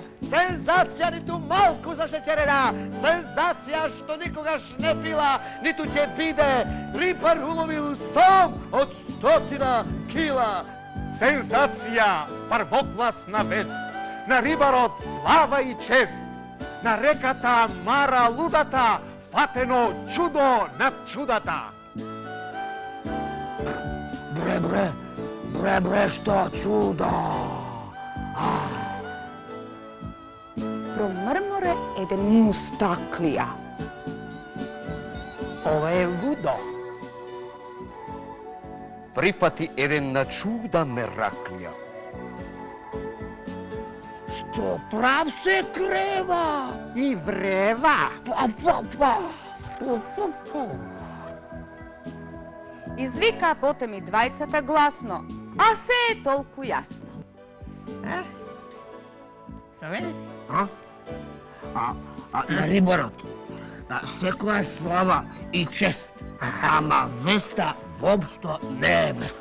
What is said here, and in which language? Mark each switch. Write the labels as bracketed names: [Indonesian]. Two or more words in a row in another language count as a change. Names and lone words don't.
[Macedonian] Senzacija nitу малку zašećerena! Senzacija što nikogaš ne pila, nitу će bide! Ribar ulovil som od 100 kila! Senzacija! Првокласна вест! На рибарот слава и чест! На реката Мара лудата фатено чудо над чудата! Bre, što čudo! Промрморе еден мустаклија. Ова е лудо! Прифати еден на чуда мераклја. Što prav se kreva i vreva! Извика потем и двајцата гласно, а се е толку јасно. На рибарот секоја слава и чест, ама веста воопшто не е вест.